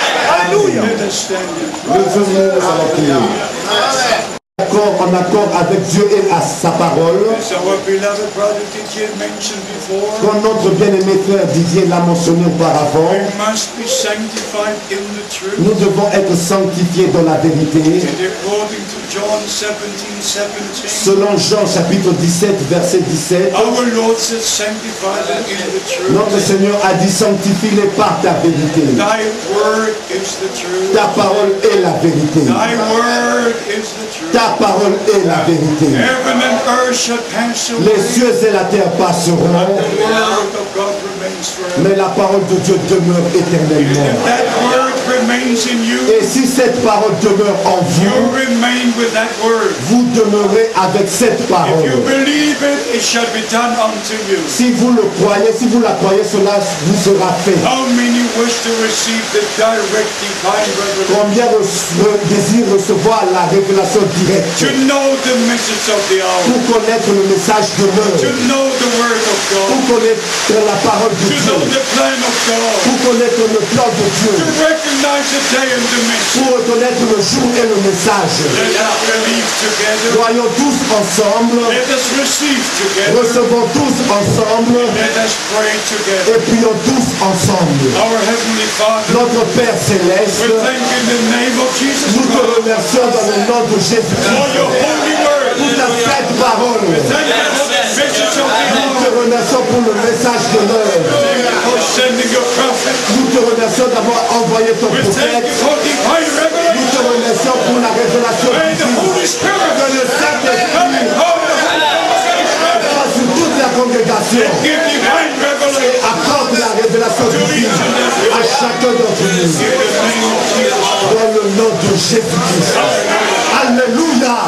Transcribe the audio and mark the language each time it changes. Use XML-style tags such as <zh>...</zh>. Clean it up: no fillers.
<fr>Alléluia.</fr> <en>Let us stand in prayer.</en> <fr>Levez-nous, nous allons prier. En accord avec Dieu et à sa parole,</fr> <en>As our beloved brother Didier mentioned before,</en> <fr>comme notre bien-aimé frère Didier l'a mentionné auparavant,</fr> <en>we must be sanctified in the truth.</en> <fr>nous devons être sanctifiés dans la vérité.</fr> <en>And according to John 17:17,</en> <fr>Selon Jean chapitre 17, verset 17,</fr> <en>our Lord said, sanctify them in the truth.</en> <fr>notre Seigneur a dit sanctifie-les par ta vérité.</fr> <en>Thy word is the truth.</en> <fr>Ta parole est la vérité.</fr> <en>Thy word is the truth.</en> <fr>Ta parole est la vérité.</fr> <en>Heaven and earth shall pass away.</en> <fr>Les cieux et la terre passeront,</fr> <en>The word of God remains forever.</en> <fr>mais la parole de Dieu demeure éternellement.</fr> <en>If that word remains in you,</en> <fr>Et si cette parole demeure en</fr> <en>you</en> <fr>vous,</fr> <en>remain with that word.</en> <fr>vous demeurez avec cette</fr> <en>If you</en> <fr>parole.</fr> <en>believe it, it shall be done unto you.</en> <fr>Si vous le croyez, si vous la croyez, cela vous sera fait.</fr> <en>How many wish to receive the direct divine revelation?</en> <fr>Combien désirent recevoir la révélation directe</fr> <en>To know the message of the hour.</en> <fr>pour connaître le message de</fr> <en>To</en> <fr>l'heure,</fr> <en>know the word of</en> <fr>pour</fr> <en>God.</en> <fr>connaître la parole de</fr> <en>To</en> <fr>Dieu,</fr> <en>know the plan of God.</en> <fr>pour connaître le plan de Dieu,</fr> <en>To recognize the day and the mission.</en> <fr>pour reconnaître le jour et le message.</fr> <en>Let us believe together.</en> <fr>Voyons tous ensemble,</fr> <en>Let us receive together.</en> <fr>recevons tous ensemble</fr> <en>Let us pray together.</en> <fr>et prions tous ensemble.</fr> <en>Our Heavenly Father,</en> <fr>Notre Père Céleste,</fr> <en>we thank you in the name of Jesus</en> <fr>nous te</fr> <en>Christ</en> <fr>remercions dans le nom de</fr> <en>for</en> <fr>Jésus-Christ</fr> <en>your holy word.</en> <fr>pour ta sainte parole.</fr> <en>Thank you for the message of the</en> <fr>Nous te</fr> <en>hour.</en> <fr>remercions pour le message de l'heure.</fr> <en>Thank you for sending your prophet.</en> <fr>Nous te remercions d'avoir envoyé ton</fr> <en>We thank</en> <fr>prophète.</fr> <en>you for divine</en> <fr>Nous te</fr> <en>revelation.</en> <fr>remercions pour la révélation</fr> <en>May the</en> <fr>divine.</fr> <en>Holy Spirit</en> <fr>Que le Saint-Esprit</fr> <en>come and hold the whole congregation.</en> <fr>passe sur toute la congrégation</fr> <en>Give divine</en> <fr>et</fr> <en>revelation</en> <fr>accorde la révélation divine à chacun d'entre nous.</fr> <en>in the name of Jesus.</en> <fr>Dans le nom de Jésus-Christ. Alléluia.</fr>